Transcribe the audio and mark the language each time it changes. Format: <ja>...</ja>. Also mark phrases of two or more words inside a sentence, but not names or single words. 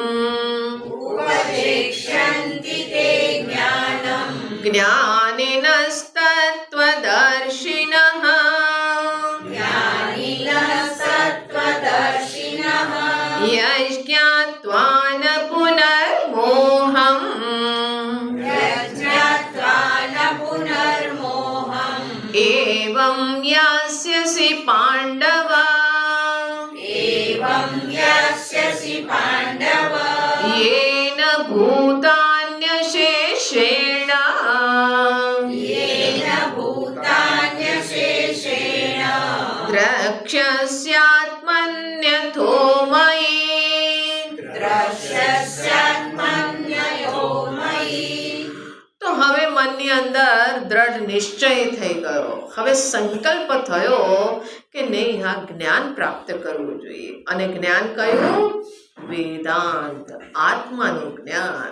<sa>જ્ઞાનિનસ્તત્વદર્શિનઃ યજ્ઞાત્વા ન પુનર્મોહં એવં યાસ્યસि પાંડવ येन भूतान्यशेषेण द्रक्ष्यस्यात्मन्यथो मयि.</sa> <gu>તો હવે મનની અંદર દ્રઢ નિશ્ચય થઈ ગયો. હવે સંકલ્પ થયો કે નહીં, આ જ્ઞાન પ્રાપ્ત કરવું જોઈએ. અને જ્ઞાન કયું? વેદાંત, આત્માનું જ્ઞાન.</gu>